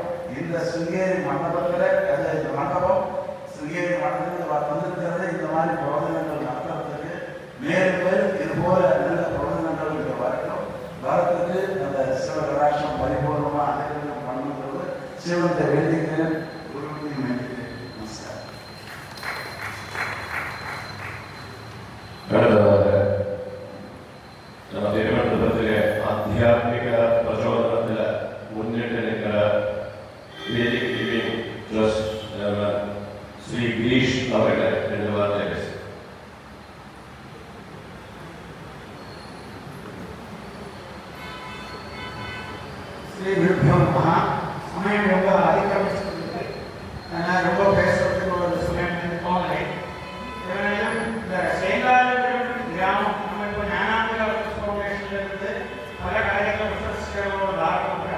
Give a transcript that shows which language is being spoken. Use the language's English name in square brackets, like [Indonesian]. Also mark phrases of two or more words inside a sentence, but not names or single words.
[Tamil] இந்த சிங்கேரி மண்டபத்தில் இந்த மண்டபம் சிங்கேரி மண்டபத்தில் வந்திருக்கிறது. இந்த மாதிரி பிரவச்சனங்கள் நடத்துறதுக்கு மேலும் மேலும் இதுபோல நல்ல பிரவச்சனங்கள் இங்கே வரட்டும். வரத்துக்கு அந்த சிவகடாட்சம் பரிபூர்ணமாக அதிகம் பண்ணுறது சிவத்தை வேண்டிக்கிறேன். குருவையும் வேண்டிக்கிறேன். நமஸ்காரம். [Malayalam] അടുത്തത് നമ്മുടെ തിരുവനന്തപുരത്തിലെ ആധ്യാത്മിക പ്രചോദനത്തിൽ മുന്നിട്ട് നിൽക്കുന്ന വേദിക് ലിവിംഗ് ട്രസ്റ്റ് ശ്രീ ഗിരീഷ് അവരുടെ രണ്ട് വാർത്തകൾ. [Sanskrit] श्री गुरुभ्यो नमः. [Tamil] சமயம் ரொம்ப அதிகமிச்சிருக்கு. நான் ரொம்ப பேசுறதுக்கு ஒரு சமயம் போகலை. இந்த சேங்காலம் கிராமம் நம்ம இப்போ ஞானாந்திர ஃபவுண்டேஷன்ல இருந்து பல காரியங்கள் விசேஷங்களோட ஆரம்பிக்கிறோம்.